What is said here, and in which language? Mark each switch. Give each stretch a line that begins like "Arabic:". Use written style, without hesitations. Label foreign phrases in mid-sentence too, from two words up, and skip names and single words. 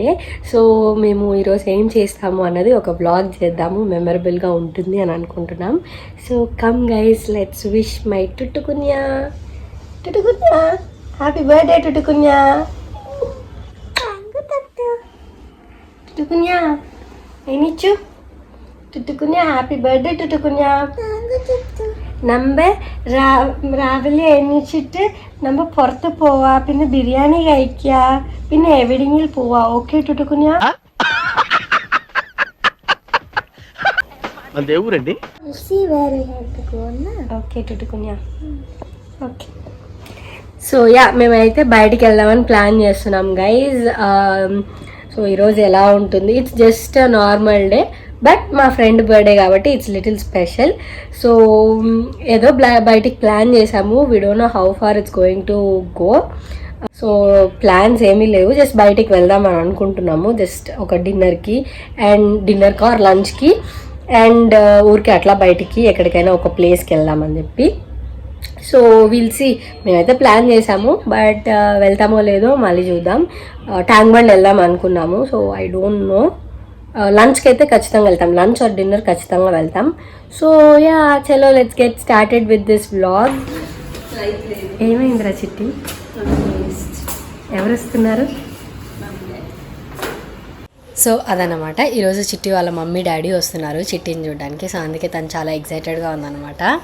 Telugu: సో మేము ఈరోజు ఏం చేస్తాము అన్నది ఒక వ్లాగ్ చేద్దాము, మెమరబుల్గా ఉంటుంది అని అనుకుంటున్నాం.
English: So come guys, let's wish my Tuttukunya. Tuttukunya, happy birthday Tuttukunya.
Telugu: టుట్టుకున్యా, ఏనిచ్చు
English: Tuttukunya happy birthday Tuttukunya.
Malayalam: നമ്മ രാവിലെ എണീച്ചിട്ട് നമ്മ പുറത്ത് പോവാ, പിന്നെ ബിരിയാണി കഴിക്കുക, പിന്നെ എവിടെയെങ്കിലും പോവാ. ഓക്കെ ടുട്ടുക്കുഞ്ഞ?
Telugu: ఓకే టుట్టుకున్యా. ఓకే, సో యా మేమైతే బయటికి వెళ్దామని ప్లాన్ చేస్తున్నాం గైజ్. సో ఈరోజు ఎలా ఉంటుంది,
English: it's just normal day,
Telugu: బట్ మా
English: friend birthday
Telugu: కాబట్టి
English: it's little special.
Telugu: సో ఏదో బయటికి ప్లాన్ చేసాము.
English: We don't know how far it's going to go.
Telugu: సో ప్లాన్స్ ఏమీ లేవు, జస్ట్ బయటికి వెళ్దాం అని అనుకుంటున్నాము. జస్ట్ ఒక డిన్నర్కి ఆర్ లంచ్కి అండ్ ఊరికి అట్లా బయటికి ఎక్కడికైనా ఒక ప్లేస్కి వెళ్దామని చెప్పి.
English: So will see,
Telugu: మేమైతే ప్లాన్ చేసాము, బట్ వెళ్తామో లేదో మళ్ళీ చూద్దాం. ట్యాంక్ బండ్ వెళ్దాం అనుకున్నాము.
English: So I don't know.
Telugu: లంచ్కి అయితే ఖచ్చితంగా వెళ్తాం,
English: lunch or dinner
Telugu: ఖచ్చితంగా వెళ్తాం. సో యా చలో,
English: Let's get started with this vlog.
Telugu: ఏమైందిరా చిట్టి, ఎవరు వస్తున్నారు? సో అదనమాట, ఈరోజు చిట్టి వాళ్ళ
English: mummy daddy
Telugu: వస్తున్నారు చిట్టిని చూడడానికి. సో అందుకే తను చాలా ఎక్సైటెడ్గా ఉందన్నమాట.